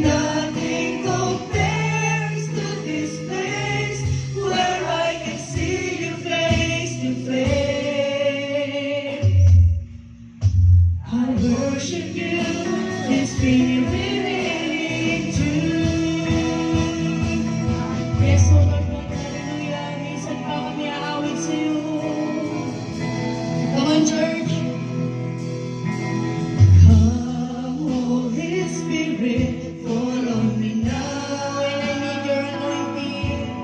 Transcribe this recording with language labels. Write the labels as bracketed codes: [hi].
[en] Nothing compares to this place where I can see you face to face. I worship you in spirit and in truth. Yes, O Lord God, hallelujah. [tl] Minsan pa kami aawit sa iyo. [en] Come on, church. Come, Holy Spirit, fall on me now. And I need your anointing.